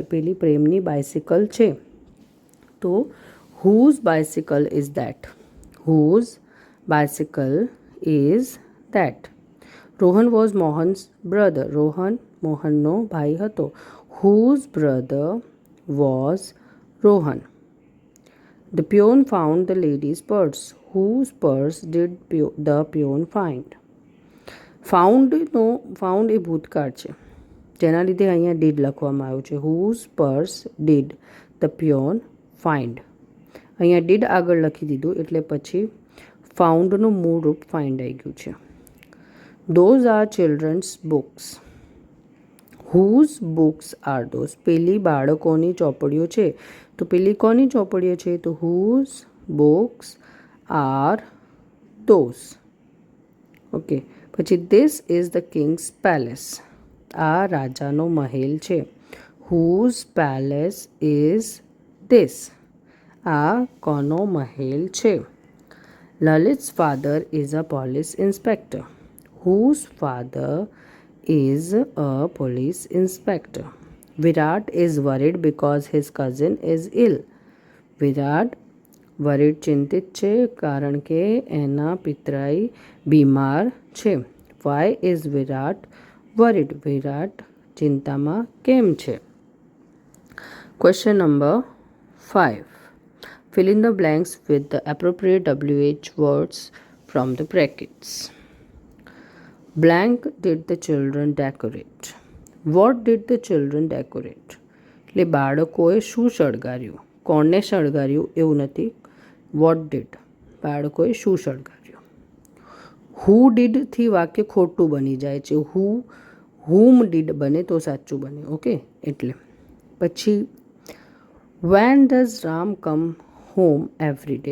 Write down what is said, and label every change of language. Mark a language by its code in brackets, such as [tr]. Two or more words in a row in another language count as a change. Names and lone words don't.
[gu] પેલી પ્રેમની બાઇસિકલ છે. તો [en] whose bicycle is that. whose bicycle is that. Rohan was Mohan's brother. [gu] રોહન મોહનનો ભાઈ હતો. [en] whose brother was Rohan. The peon found the lady's purse. Whose purse did the peon find? [gu] Found એ ભૂતકાળ છે જેના લીધે અહીંયા did લખવામાં આવ્યું છે. [en] Whose purse did the peon find? [gu] અહીંયા did આગળ લખી દીધું એટલે પછી ફાઉન્ડનું મૂળ રૂપ ફાઇન્ડ આવી ગયું છે. [en] Those are children's books. Whose books are those? [gu] પેલી બાળકોની ચોપડીઓ છે. તો પેલી કોની ચોપડીઓ છે? તો [en] whose books are those? [gu] ઓકે. [en] પછી this is the king's palace. [gu] આ રાજાનો મહેલ છે. [en] Whose palace is this? [gu] આ કોનો મહેલ છે? [en] Lalit's father is a police inspector. Whose father is a police inspector? Virat is worried because his cousin is ill. [gu] Virat વરિડ ચિંતિત છે કારણ કે એના પિતરાઈ બીમાર છે. [en] why is Virat worried? [gu] વિરાટ ચિંતામાં કેમ છે? [en] question number [gu] 5. [en] Fill in the blanks with the appropriate WH words from the brackets. Blank did the children decorate? What did the children decorate? [gu] એટલે બાળકોએ શું શણગાર્યું? કોણને શણગાર્યું એવું નથી. [en] what did? [gu] બાળકોએ શું શણગાર્યું? હુ ડીડથી વાક્ય ખોટું બની જાય છે. [en] whom did [gu] બને તો સાચું બને. ઓકે, એટલે પછી [en] when does Ram come home every day?